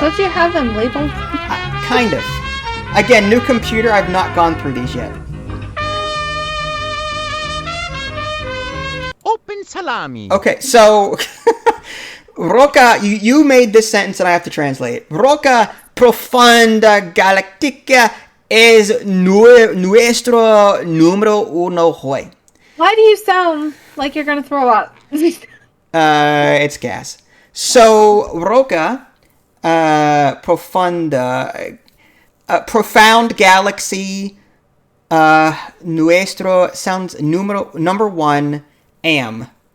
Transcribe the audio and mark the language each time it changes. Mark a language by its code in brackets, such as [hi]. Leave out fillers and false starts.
[en] Don't you have them labeled? Kind of. Again, new computer. I've not gone through these yet. Open salami. Okay, so Roca, you made this sentence and I have to translate. [es] Roca profunda galactica es nuestro número uno hoy. [en] Why do you sound like you're gonna throw up? It's gas. So Roca, [es] profunda, [en] profound galaxy, [es] nuestro [en] sounds number one, am.